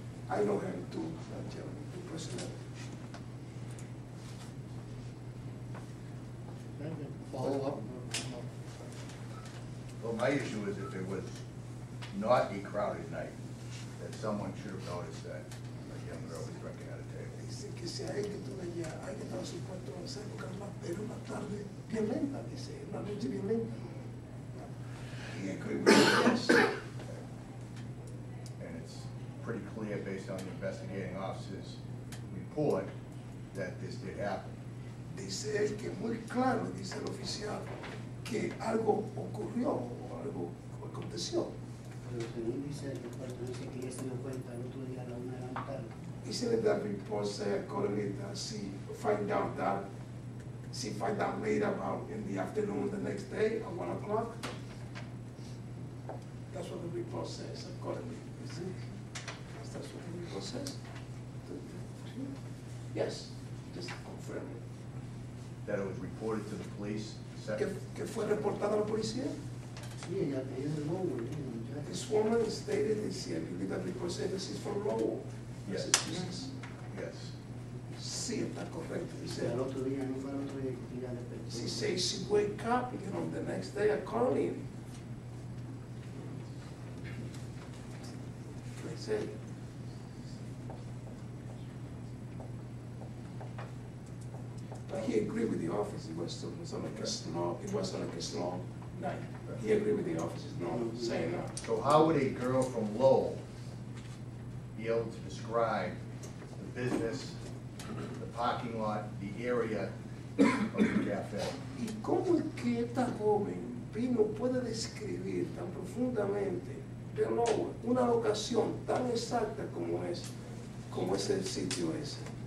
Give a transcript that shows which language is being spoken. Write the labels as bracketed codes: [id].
[en] I know him too, that gentleman, too, personally. Follow up? Well, my issue is if it was not a crowded night, that someone should have noticed that a young girl was drinking at a table. [es] Dice que si hay que tú allá, hay que estar supuesto a hacer, porque era una tarde bien lenta, dice, una noche bien lenta. [en] He agreed with us. And it's pretty clear based on the investigating officer's report that this did happen. [es] Dice él que muy claro, dice el oficial, que algo ocurrió o algo aconteció. Pero según dice el reporte, dice que ella se dio cuenta el otro día a la 1 de la tarde. [en] He said that report said accordingly that she find out later about in the afternoon the next day at 1 o'clock. That's what the report says accordingly. That's what the report says. Yes, just confirming. That it was reported to the police. [es] ¿Que fue reportado a la policía? Sí, ella es de Lowell, [en] This woman stated that she, I believe that report said that she's from Lowell, Yes. Massachusetts. Yes. [es] Sí, está correcto. Dice, el otro día, no fue el otro día que ella despertó. [en] she says she wake up, the next day at Carlin. That's it. But he agreed with the office. It wasn't like a slow night. He agreed with the officers, no, saying that. So how would a girl from Lowell be able to describe the business, the parking lot, the area of the cafe? [es] ¿Y cómo es que esta joven puede describir tan profundamente de nuevo una locación tan exacta como es el sitio ese?